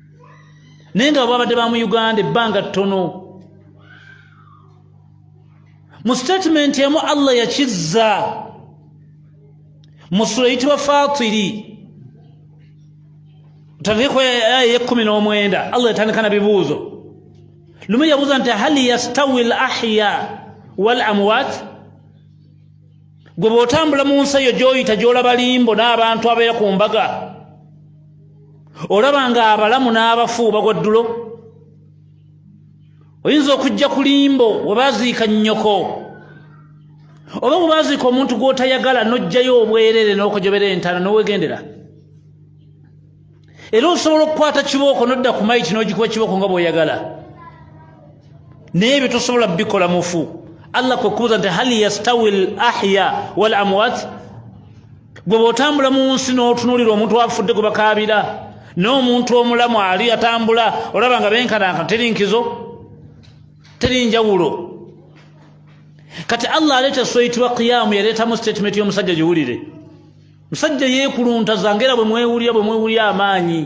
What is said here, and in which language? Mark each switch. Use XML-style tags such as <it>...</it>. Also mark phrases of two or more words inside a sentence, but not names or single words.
<lg>Naye nga babadde ba mu Uganda ebbanga ttono, mu statement emu Allah yakizza mu sura eyitibwa Fatiri tandika aya ya 19 Allah yatandika na bibuuzo lumu yabuuza nti</lg> <ar>هل يستوي الأحياء والأموات</ar> <lg>gwe bw'otambula mu nsi eyo gy'oyita gy'olaba limbo n'abantu abeera ku mbaga olaba nga abalamu n'abafu bagwa ddulo oyinza okujja ku limbo we baaziika nnyoko oba bwe baaziika omuntu gw'otayagala n'ojjayo obwerere n'okojobera entaana n'owegendera era osobola okukwata kibooko n'odda ku mayiti n'ogikuba kibooko nga bw'oyagala naye ebyo tosobola bikola mufu Allah kwe kubuuza nti</lg> <ar>هل يستوي الأحياء والأموات</ar> <lg>gwe bw'otambula mu nsi n'otunuulira omuntu afudde gwe bakaabira n'omuntu omulamu ali atambula olaba nga benkananka teri nkizo teri njawulo kati Allah aleeta soyitibwa qiyamu yaleetamu statement y'omusajja giwulire musajja yeekuluntaza ngera bwe mwewulira amaanyi</lg>